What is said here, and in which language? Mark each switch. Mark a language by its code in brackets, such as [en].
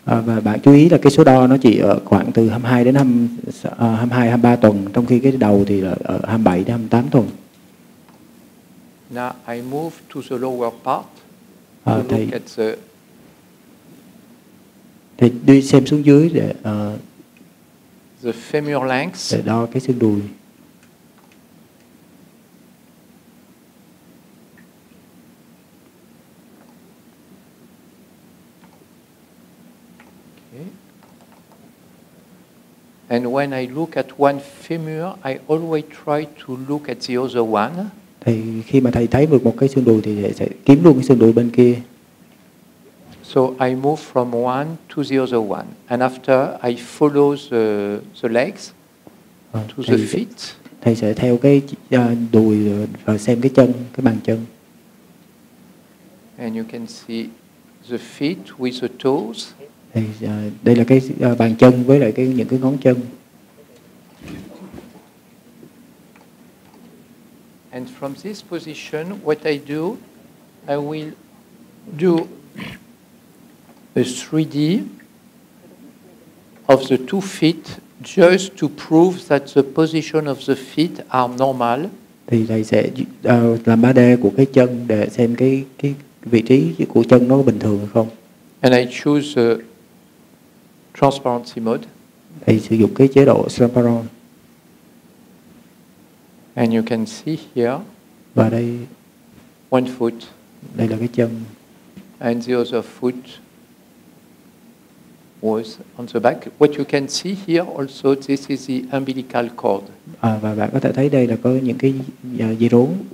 [vi] Và bạn chú ý là cái số đo nó chỉ ở khoảng từ 22 đến 22, 23 tuần, trong khi cái đầu thì là ở 27 đến 28 tuần. [en] Now I move to the lower part to look at the. [vi] Thì đi xem xuống dưới để [en] the femur length. [vi] Để đo cái xương đùi. [en] Okay. And when I look at one femur, I always try to look at the other one. [vi] Thì khi mà thầy thấy được một cái xương đùi thì thầy sẽ kiếm luôn cái xương đùi bên kia. [en] So I move from one to the other one, and after I follow the legs to the feet. [vi] Thầy sẽ theo cái đùi và xem cái chân, cái bàn chân. [en] And you can see the feet with the toes. [vi] Thì đây là cái bàn chân với lại những cái ngón chân. [en] And from this position, what I do, I will do a 3D of the two feet just to prove that the position of the feet are normal. [vi] Thì thầy sẽ làm 3D của cái chân để xem cái vị trí của chân nó có bình thường hay không. [en] And I choose transparency mode. [vi] Thầy sử dụng cái chế độ transparent. [en] And you can see here. [vi] Và đây [en] one foot. [vi] Đây là cái chân. [en] And the other foot. was on the back. What you can see here also, this is the umbilical cord. [vi] Và bạn có thể thấy đây là có những cái dây rốn.